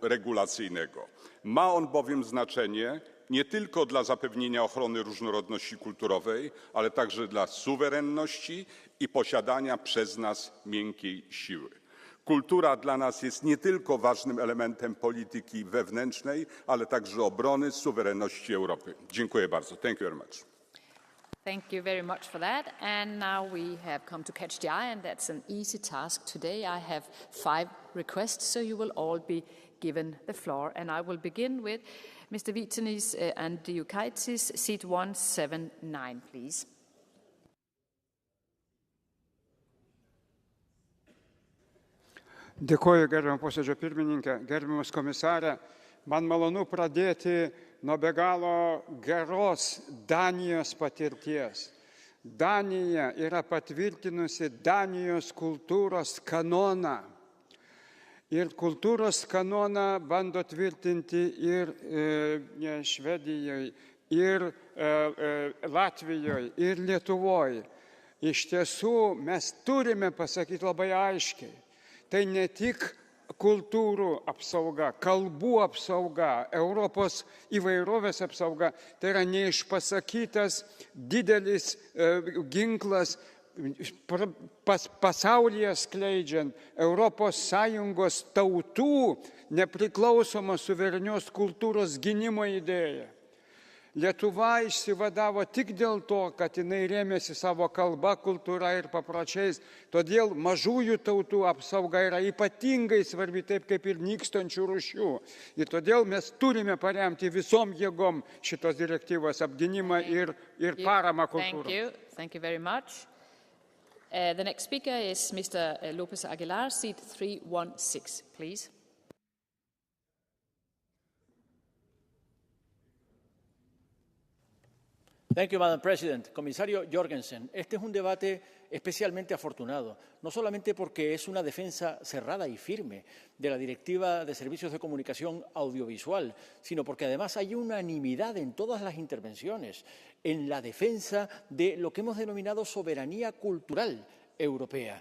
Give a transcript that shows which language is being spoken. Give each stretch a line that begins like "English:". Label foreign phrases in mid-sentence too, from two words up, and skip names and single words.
Polish: Ma on bowiem znaczenie nie tylko dla zapewnienia ochrony różnorodności kulturowej, ale także dla suwerenności i posiadania przez nas miękkiej siły. Kultura dla nas jest nie tylko ważnym elementem polityki wewnętrznej, ale także obrony suwerenności Europy. Dziękuję bardzo.
English: Thank you very much. Thank you very much for that. And now we have come to catch the eye, and that's an easy task today. I have 5 requests, so you will all be given the floor. And I will begin with Mr. Vytenis Andriukaitis, seat 179, please.
Lithuanian: Dėkuoju, gerbiamą posėdžio pirmininkę, gerbiamas komisarė. Man malonu pradėti nuo be galo geros Danijos patirties. Danija yra patvirtinusi Danijos kultūros kanoną. Ir kultūros kanoną bando tvirtinti ir Švedijoje, ir Latvijoje, ir Lietuvoje. Iš tiesų, mes turime pasakyti labai aiškiai. Tai ne tik kultūrų apsauga, kalbų apsauga, Europos įvairovės apsauga, tai yra neišpasakytas didelis ginklas pasaulyje skleidžiant Europos Sąjungos tautų nepriklausomos suverenios kultūros gynimo idėją. Lietuva išsivadavo tik dėl to, kad jinai rėmėsi savo kalba, kultūra ir papročiais. Todėl mažųjų tautų apsauga yra ypatingai svarbi, taip kaip ir nykstančių rūšių. Ir todėl mes turime paremti visom jėgom šitos direktyvos apgynimą ir paramą kultūrai.
English: Thank you very much. The next speaker is Mr. Lopez Aguilar, seat 316, please. Thank you, Madam President.
Spanish: Comisario Jorgensen, este es un debate especialmente afortunado, no solamente porque es una defensa cerrada y firme de la Directiva de Servicios de Comunicación Audiovisual, sino porque además hay unanimidad en todas las intervenciones en la defensa de lo que hemos denominado soberanía cultural europea.